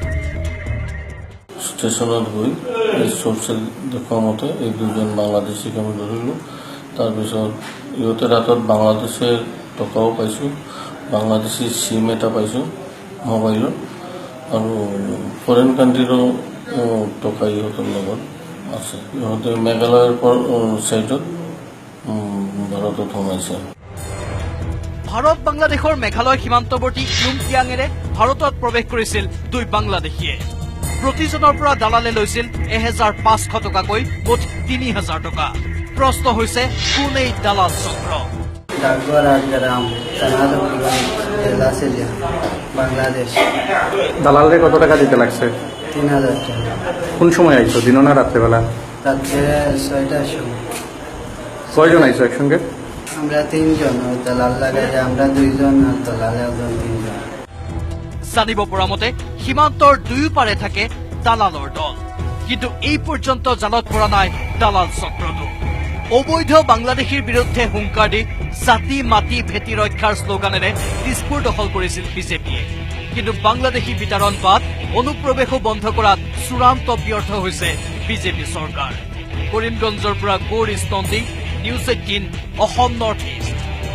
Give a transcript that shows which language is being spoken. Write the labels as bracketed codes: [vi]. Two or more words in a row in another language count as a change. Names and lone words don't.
[as] ষ্টেচনত গৈ এই চ'ৰ্চেল দেখুওৱা মতে এই দুজন বাংলাদেশীক আমি ধৰিলোঁ তাৰপিছত ইহঁতে ৰাতত বাংলাদেশৰ টকাও পাইছোঁ বাংলাদেশী চিম এটা পাইছোঁ মোবাইলত আৰু [en] foreign country [as] টকা ইহঁতৰ লগত আছে ইহঁতে মেঘালয়ৰ ছাইডত ভাৰতত সোমাইছে ভাৰত বাংলাদেশৰ মেঘালয় সীমান্তৱৰ্তী ইউমকিয়াঙেৰে ভাৰতত প্ৰৱেশ কৰিছিল দুই বাংলাদেশীয়ে প্ৰতিজনৰ পৰা দালালে লৈছিল ১৫০০ টকাকৈ মুঠ ৩০০০ টকা প্ৰশ্ন হৈছে কোন এই দালাল চক্ৰ [bn] বাংলাদেশ দালালরে কত টাকা দিতে লাগছে ৩০০০ টাকা কোন সময় আইছো দিন না রাত্রেবেলা রাত্রে ৬টার সময় কয়জন আইছো একসঙ্গে আমরা ৩ জন দালাল লাগাই আমরা ২ জন আর দালাল ৩ জন [as] জানিব পৰা মতে সীমান্তৰ দুয়োপাৰে থাকে দালালৰ দল কিন্তু এই পৰ্যন্ত জালত পৰা নাই দালাল চক্ৰটো অবৈধ বাংলাদেশীৰ বিৰুদ্ধে হুংকাৰ দি জাতি মাটি ভেটি ৰক্ষাৰ শ্লোগানেৰে দিছপুৰ দখল কৰিছিল বিজেপিয়ে কিন্তু বাংলাদেশী বিতৰণ বাদ অনুপ্ৰৱেশো বন্ধ কৰাত চূড়ান্ত ব্যৰ্থ হৈছে বিজেপি চৰকাৰ কৰিমগঞ্জৰ পৰা গৌৰীশ নন্দী নিউজ ১৮ অসম নৰ্থ ইষ্ট